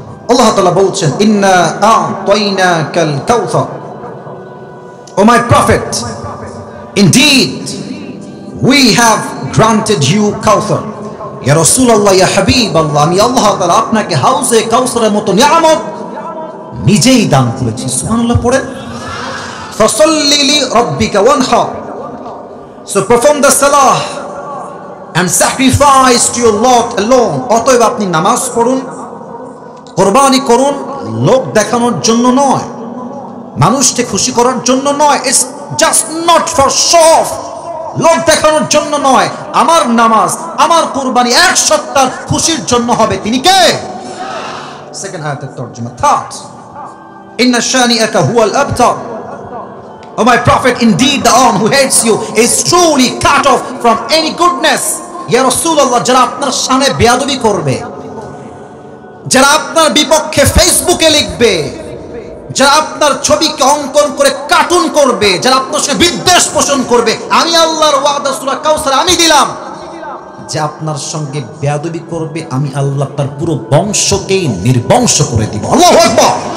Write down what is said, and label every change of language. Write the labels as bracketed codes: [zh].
[bn] আল্লাহ তাআলা বলছেন [ar] ইন্না আ'তাইনাকাল কাউসার, [en] O my prophet, indeed we have granted you কাউসার। [ar] ইয়া রাসূলুল্লাহ, ইয়া হাবিবাল্লাহ, [bn] আমি আল্লাহ তাআলা আপনাকে হাউজে কাউসারের মতো নিয়ামত নিজেই দান করেছি। সুবহানাল্লাহ পড়েন। [ar] ফাসাল্লি লিরাব্বিকা ওয়ানহার, [en] so perform the salah and sacrifice to your Lord alone. [bn] অতএব আপনি নামাজ পড়ুন, কোরবানি করুন, লোক দেখানোর জন্য নয়, মানুষকে খুশি করার জন্য নয়। [en] it's just not for show off, [bn] লোক দেখানোর জন্য নয়। আমার নামাজ, আমার কোরবানি এক সত্তার খুশির জন্য হবে। তিনি কে? সেকেন্ড আয়াতের তরজমা। [en] third, [ar] ইন্না শানিআকা হুয়াল আবতার, [en] O my prophet, indeed the one who hates you is truly cut off from any goodness. [ar] Ya Rasulullah, [bn] যারা আপনার সামনে বেয়াদবি করবে, যারা আপনার বিপক্ষে ফেসবুকে লিখবে, যারা আপনার ছবিকে অঙ্কন করে কার্টুন করবে, যারা আপনার সাথে বিদ্বেষ পোষণ করবে, আমি আল্লাহর ওয়াদা সূরা কাউসার আমি দিলাম যে আপনার সঙ্গে বেয়াদবি করবে, আমি আল্লাহ তার পুরো বংশকেই নির্বংশ করে দিব। আল্লাহু আকবার।